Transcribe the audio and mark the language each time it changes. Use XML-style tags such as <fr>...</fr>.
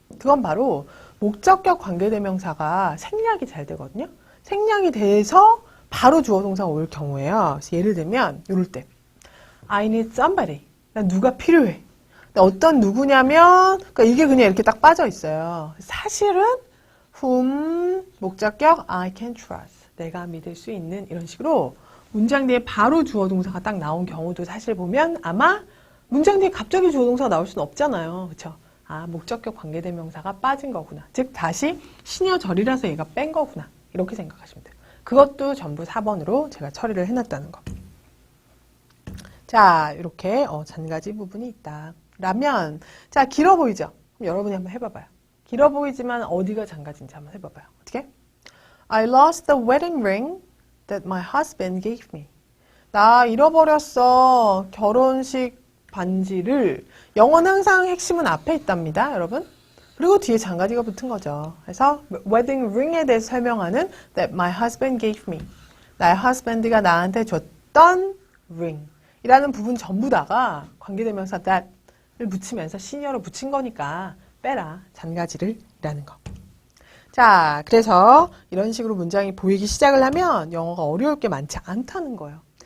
<ko>그건 바로 목적격 관계대명사가 생략이 잘 되거든요. 생략이 돼서 바로 주어 동사가 올 경우에요. 그래서 예를 들면 이럴 때</ko> <en>I need somebody.</en> <ko>난 누가 필요해. 어떤 누구냐면 그러니까 이게 그냥 이렇게 딱 빠져 있어요. 사실은</ko> <en>whom 목적격 I can trust.</en> <ko>내가 믿을 수 있는 이런 식으로 문장 뒤에 바로 주어 동사가 딱 나온 경우도 사실 보면 아마 문장 뒤에 갑자기 주어 동사가 나올 수는 없잖아요. 그렇죠? 목적격 관계대명사가 빠진 거구나. 즉 다시 신여절이라서 얘가 뺀 거구나. 이렇게 생각하시면 돼요. 그것도 전부 4번으로 제가 처리를 해놨다는 거. 자, 이렇게 잔가지 부분이 있다. 라면, 자, 길어 보이죠? 그럼 여러분이 한번 해봐봐요. 길어 보이지만 어디가 잔가지인지 한번 해봐봐요. 어떻게?</ko> <en>I lost the wedding ring that my husband gave me.</en> <ko>나 잃어버렸어. 결혼식 반지를. 영어는 항상 핵심은 앞에 있답니다, 여러분. 그리고 뒤에 잔가지가 붙은 거죠. 그래서</ko> <en>wedding ring</en> <ko>에 대해서 설명하는</ko> <en>that my husband gave me.</en> <ko>나의 husband가 나한테 줬던 ring. 이라는 부분 전부 다가 관계대명사 that 를 붙이면서 시니어로 붙인 거니까 빼라. 잔가지를 라는 거. 자, 그래서 이런 식으로 문장이 보이기 시작을 하면 영어가 어려울 게 많지 않다는 거예요.</ko>